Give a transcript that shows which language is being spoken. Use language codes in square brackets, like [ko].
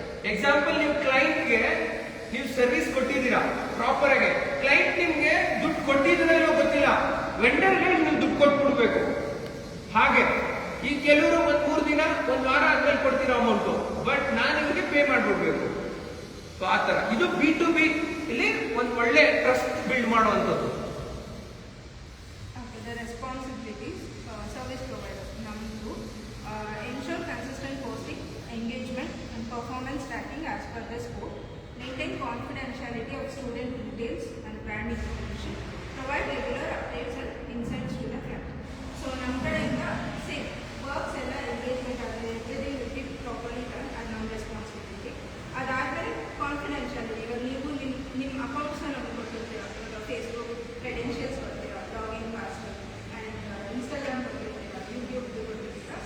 [kn] Example, ನೀವು ಕ್ಲೈಂಟ್ಗೆ ನೀವು ಸರ್ವಿಸ್ ಕೊಟ್ಟಿದ್ದೀರಾ ಪ್ರಾಪರ್ ಆಗಿ, ಕ್ಲೈಂಟ್ ನಿಮ್ಗೆ ದುಡ್ಡು ಕೊಟ್ಟಿದ್ದೀರಾ ಇಲ್ವೋ ಗೊತ್ತಿಲ್ಲ, ವೆಂಡರ್ಗೆ ನೀವು ದುಡ್ಡು ಕೊಟ್ಬಿಡ್ಬೇಕು. ಹಾಗೆ ಈ ಕೆಲವರು ಒಂದ್ 3 ದಿನ 1 ವಾರ ಆದ್ಮೇಲೆ ಕೊಡ್ತೀರಾ ಅಮೌಂಟು, ಬಟ್ ನಾನು ನಿಮ್ಗೆ ಪೇ ಮಾಡ್ಬಿಡ್ಬೇಕು. ಸೊ ಆ ತರ ಇದು B2B ಇಲ್ಲಿ ಒಂದು ಒಳ್ಳೆ ಟ್ರಸ್ಟ್ ಬಿಲ್ಡ್ ಮಾಡುವಂಥದ್ದು. [en] Okay, the responsibilities, service provider, number 2, ensure consistent posting, engagement and performance tracking as per the scope, maintain confidentiality of student details and brand information, provide regular updates and insights to the client. [kn] So ನಮ್ಮ ಕಡೆಯಿಂದ same works ಎಲ್ಲ engagement ಆದರೆ [en] everything will be properly done, [kn] ಅದು ನಮ್ಮ responsibility. ಅದಾದಮೇಲೆ confidentiality, ಇವಾಗ ನೀವು ನಿಮ್ಮ ಅಕೌಂಟ್ಸ್ನ ನಮ್ಗೆ ಕೊಟ್ಟಿರ್ತೀರಾ, ಇವಾಗ ಫೇಸ್ಬುಕ್ ಕ್ರೆಡೆನ್ಷಿಯಲ್ಸ್ ಕೊಡ್ತೀರಾ, login password and Instagram ಕೊಟ್ಟಿರ್ತೀರಾ, YouTube ಕೊಟ್ಟಿರ್ತೀರಾ.